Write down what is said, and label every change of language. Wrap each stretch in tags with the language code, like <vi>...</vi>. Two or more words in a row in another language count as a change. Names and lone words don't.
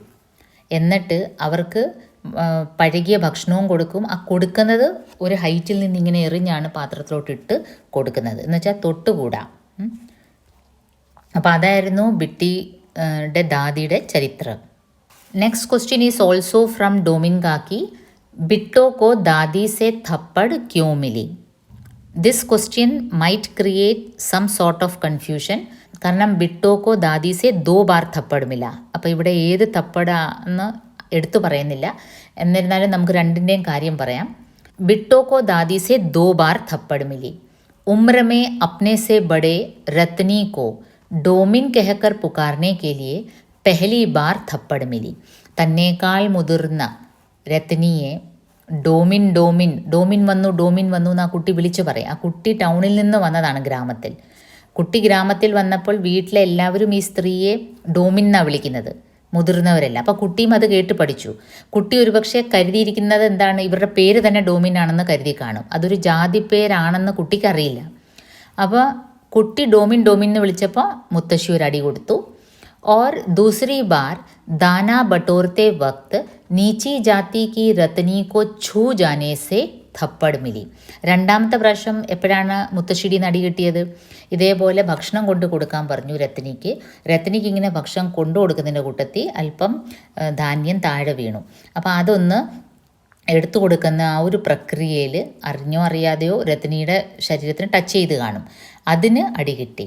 <ml>എന്നിട്ട് അവർക്ക് പഴകിയ ഭക്ഷണവും കൊടുക്കും. ആ കൊടുക്കുന്നത് ഒരു ഹൈറ്റിൽ നിന്ന് ഇങ്ങനെ എറിഞ്ഞാണ് പാത്രത്തിലോട്ടിട്ട് കൊടുക്കുന്നത്, എന്ന് വെച്ചാൽ തൊട്ടുകൂടാ. അപ്പോൾ അതായിരുന്നു ബിട്ടിയുടെ ദാദിയുടെ ചരിത്രം.</ml> <en>Next question is also from Domin Kaki.</en> <hi>बिट्टो को दादी से थप्पड़ क्यों मिली?</hi> <en>This question might create some sort of confusion.</en> <hi>കാരണം बिट्टो को दादी से 2 बार थप्पड़ मिला.</hi> <ml>അപ്പോൾ ഇവിടെ ഏത് തപ്പടാന്ന് എടുത്തു പറയുന്നില്ല, എന്നിരുന്നാലും നമുക്ക് രണ്ടിൻ്റെയും കാര്യം പറയാം.</ml> <hi>बिट्टो को दादी से 2 बार थप्पड़ मिली. उम्र में अपने से बड़े रत्नी को डोमिन कहकर पुकारने के लिए पहली बार थप्पड़ मिली.</hi> <ml>തന്നേക്കാൾ മുതിർന്ന രത്നിയെ ഡോമിൻ ഡോമിൻ ഡോമിൻ വന്നു എന്ന് ആ കുട്ടി വിളിച്ചു പറയും. ആ കുട്ടി ടൗണിൽ നിന്ന് വന്നതാണ്, ഗ്രാമത്തിൽ. കുട്ടി ഗ്രാമത്തിൽ വന്നപ്പോൾ വീട്ടിലെ എല്ലാവരും ഈ സ്ത്രീയെ ഡോമിൻ എന്നാണ് വിളിക്കുന്നത്, മുതിർന്നവരല്ല. അപ്പോൾ കുട്ടിയും അത് കേട്ട് പഠിച്ചു. കുട്ടി ഒരുപക്ഷെ കരുതിയിരിക്കുന്നത് എന്താണ്, ഇവരുടെ പേര് തന്നെ ഡോമിൻ ആണെന്ന് കരുതി കാണും. അതൊരു ജാതി പേരാണെന്ന് കുട്ടിക്കറിയില്ല. അപ്പോൾ കുട്ടി ഡോമിൻ എന്ന് വിളിച്ചപ്പോൾ മുത്തശ്ശി ഒരു അടി കൊടുത്തു.</ml> <hi>और दूसरी बार दाना बटोरते वक्त नीची जाति की रत्नी को छू जाने से थप्पड़ मिली.</hi> <ml>രണ്ടാമത്തെ പ്രാവശ്യം എപ്പോഴാണ് മുത്തശ്ശിയുടെ നടി കിട്ടിയത്? ഇതേപോലെ ഭക്ഷണം കൊടുക്കാൻ പറഞ്ഞു രത്നിക്ക്. രത്നിക്ക് ഇങ്ങനെ ഭക്ഷണം കൊടുക്കുന്നതിൻ്റെ കൂട്ടത്തിൽ അല്പം ധാന്യം താഴെ വീണു. അപ്പോൾ അതൊന്ന് എടുത്തു കൊടുക്കുന്ന ആ ഒരു പ്രക്രിയയിൽ അറിഞ്ഞോ അറിയാതെയോ രത്നിയുടെ ശരീരത്തിന് ടച്ച് ചെയ്ത് കാണും, അതിന് അടി കിട്ടി.</ml>